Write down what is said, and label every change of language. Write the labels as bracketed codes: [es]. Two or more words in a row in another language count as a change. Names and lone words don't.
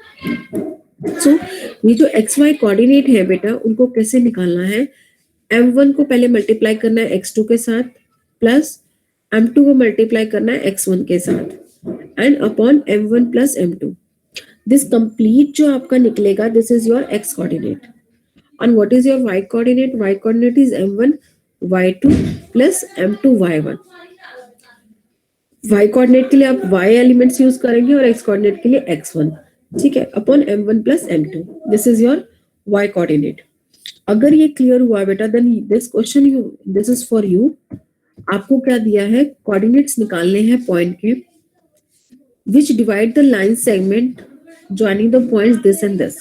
[hi] सो ये जो x y कोऑर्डिनेट है बेटा, उनको कैसे निकालना है, M1 को पहले मल्टीप्लाई करना है x2 के साथ, प्लस M2 को मल्टीप्लाई करना है x1 के साथ, [en] and upon M1 plus M2. this complete [hi] जो आपका निकलेगा, [en] this is your x coordinate, and what is your y coordinate? Y coordinate is M1 y2 plus M2 y1। [hi] y कोऑर्डिनेट के लिए आप y एलिमेंट्स यूज करेंगे और x कोऑर्डिनेट के लिए x1, ठीक है, [en] upon M1 plus M2, this is your y coordinate. अगर ये क्लियर हुआ बेटा, then this question this is for you. [hi] आपको क्या दिया है, कोऑर्डिनेट्स निकालने हैं पॉइंट के, [en] which divide the line segment joining the points this and this.